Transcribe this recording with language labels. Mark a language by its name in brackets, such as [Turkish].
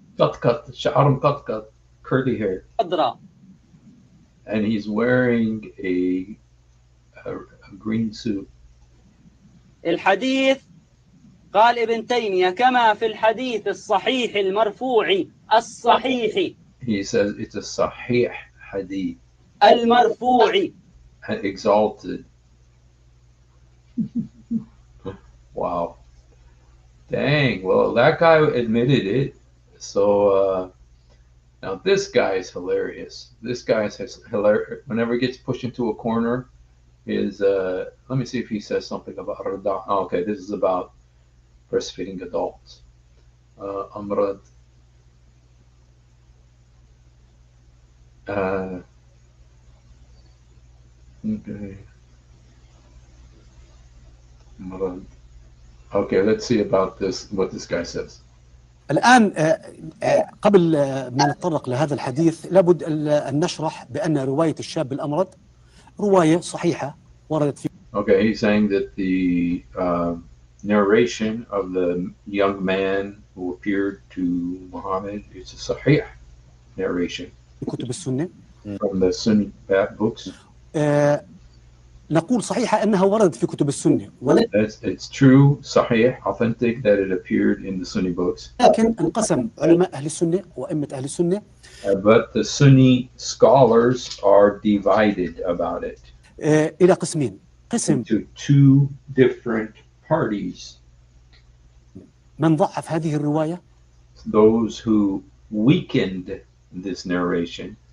[Arabic] قطقط, شعر مقطقط, [English] curly hair. [Arabic] خضراء. [English] And he's wearing a green suit. [Arabic] الحديث قال ابن تيمية كما في الحديث الصحيح المرفوع الصحيح. [English] He says it's a Sahih Hadith. [Arabic] المرفوع. [English] Exalted. Wow. Dang. Well, that guy admitted it. So now this guy is hilarious. This guy is hilarious. Whenever he gets pushed into a corner, is let me see if he says something about Rada. Oh, okay, this is about breastfeeding adults. Amrad. Okay. Amrad. Okay, let's see about this. What this guy says. [Arabic] الآن قبل ما نتطرق لهذا الحديث لابد أن نشرح بأن رواية الشاب الأمرد رواية صحيحة وردت في. [English] Okay, he's saying that the narration of the young man who appeared to Muhammad is a sahih narration [Arabic] كتب السنة. [English] from the Sunni books. [Arabic] نقول صحيحة أنها وردت في كتب السنة. [English] It's true, sahih, authentic that it appeared in the Sunni books. [Arabic] لكن انقسم علماء أهل السنة وأئمة أهل السنة. [English] But the Sunni scholars are divided about it [Arabic] إلى قسمين. قسم [English] into two different parties. [Arabic] من ضعف هذه الرواية. [English] Those who weakened this narration.